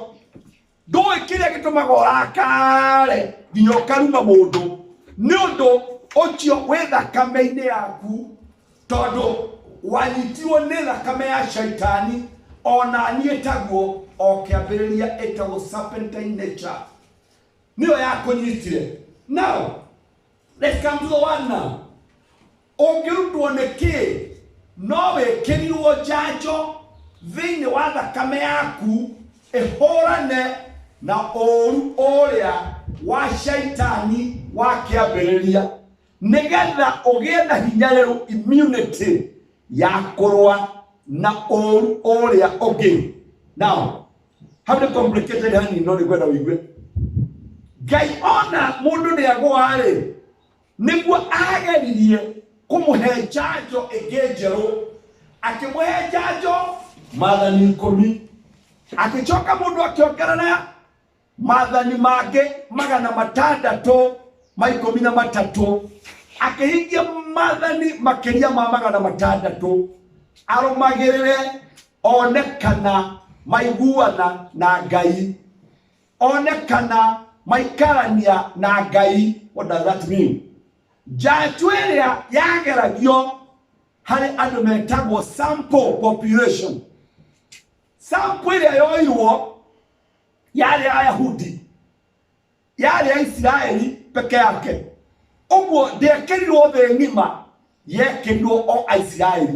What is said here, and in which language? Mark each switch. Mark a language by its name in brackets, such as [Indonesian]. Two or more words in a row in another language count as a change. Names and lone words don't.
[Kikuyu] Ndũĩ kĩrĩa gĩtũmaga ũrakare nginya ũkaruma mũndũ, nĩ ũndũ ũcio wĩ thakame-inĩ yaku, tondũ wanyitirwo nĩ thakame ya shaitani. Ona niĩ taguo o kĩambĩrĩria ĩtagwo [English] serpentine nature [Kikuyu] nĩyo yakũnyitire. [English] Now let's come to the one now. [Kikuyu] Ũngĩrutwo nĩ kĩ? No wĩkĩrirwo njanjo thĩinĩ wa thakame yaku ĩhũrane na ũru ũrĩa wa shaitani wa kĩambĩrĩria, nĩgetha ũgĩe na hinya rĩu immunity ya kũrũa na ũru ũrĩa ũngĩ. [English] Now, how the complicated honey [Kikuyu] no nĩkwenda wĩigue. Ngai ona mũndũ nĩagũa-rĩ, nĩguo ageririe kũmũhe njanjo ĩngĩ njerũ, akĩmũhe njanjo maathani 10, akicoka mũndũ akĩongerera maathani mangĩ 613, akĩhingia maathani makĩria ma 600, arũmagĩrĩre onekana maiguana na Ngai, onekana maikarania na Ngai. [English] What does that mean? [Kikuyu] Njanjo ĩrĩa yageragio harĩ andũ metagwo [English] sample population. [Kikuyu] Sample ĩrĩa yoirwo yarĩ Ayahudi, yarĩ Israeli peke yake. Ũguo ndĩekĩrirwo thĩ ng'ima, yekĩrirwo o Aisiraeli.